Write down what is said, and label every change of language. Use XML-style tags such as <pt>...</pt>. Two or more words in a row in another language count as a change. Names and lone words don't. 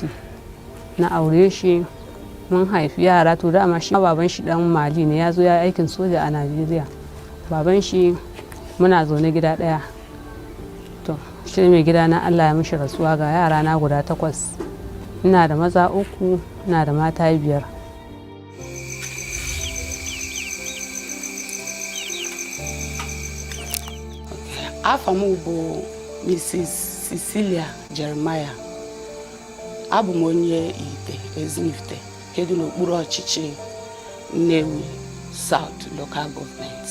<ha>Na aure shi, mun haifi yara, to dama shi baban shi dan Mali ne, ya zo ya aikin soja a Najeriya. Baban shi muna zaune gida ɗaya. To shi mai gidana Allah ya mishi rasuwa, ga yara na guda 8. Ina da maza 3, ina da mata 5.</ha> <ig>Afọ m bụ Mrs. Cecilia Jeremiah. Abụ m onye Ezimifite, kedu n'okpuru ọchịchị Nnewi South Local Government.</ig>